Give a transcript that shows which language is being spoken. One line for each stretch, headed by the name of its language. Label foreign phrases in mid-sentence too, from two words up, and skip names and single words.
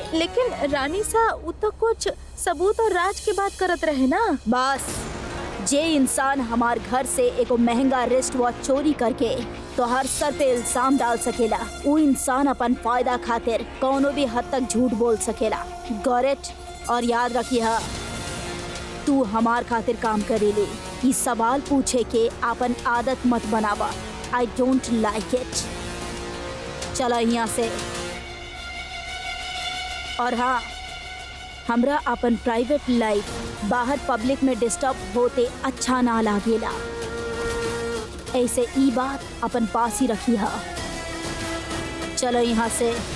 Bhojpuri: लेकिन रानी सा वो तो कुछ सबूत और राज की बात करत रहे ना। बस जे इंसान हमार घर से एक महंगा
English: wrist watch
Bhojpuri: चोरी करके तो हर सर पे इल्जाम डाल सकेला, वो इंसान अपन फायदा खातिर कौनो भी हद तक झूठ बोल सकेला।
English: Got it?
Bhojpuri: और याद रखिए, तू हमार खातिर काम करेले, ये सवाल पूछे के अपन आदत मत बनावा।
English: I don't like it.
Bhojpuri: चला यहाँ से। और हाँ, हमरा अपन
English: private life
Bhojpuri: बाहर पब्लिक में डिस्टर्ब होते अच्छा ना लागेला। ऐसे ई बात अपन पास ही रखी है। चलो यहाँ से।